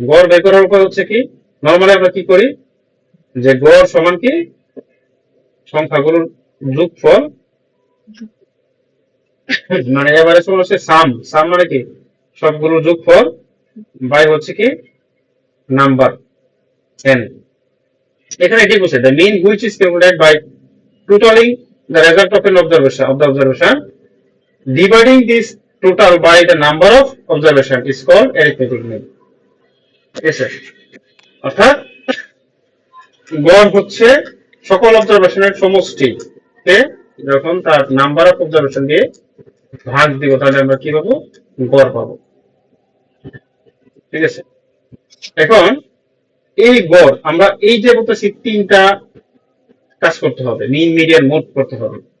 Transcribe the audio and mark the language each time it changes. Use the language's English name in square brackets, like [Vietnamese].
[Bangla] গড় বের করার উপায় হচ্ছে কি, নর্মালি আমরা কি করি, যে গড় সমান কি সংখ্যাগুলোর যোগফল, মানে এভারেজ হচ্ছে সাম মানে কি সবগুলোর যোগফল বাই হচ্ছে কি নাম্বার n। এখানে এটি বলছে [English] the mean which is calculated by totaling the result of an observation dividing this total by the number of observation is called arithmetic mean. [Bangla] ঠিক আছে, অর্থাৎ গড় হচ্ছে সকল অবজারভেশনের সমষ্টি কে যখন তার নাম্বার অফ অবজারভেশন দিয়ে ভাগ দিব, তাহলে আমরা কি পাবো, গড় পাবো। ঠিক আছে, এখন এই গড় আমরা এই যে বলতেছি তিনটা কাজ করতে হবে, মিন মিডিয়ান মোড করতে হবে।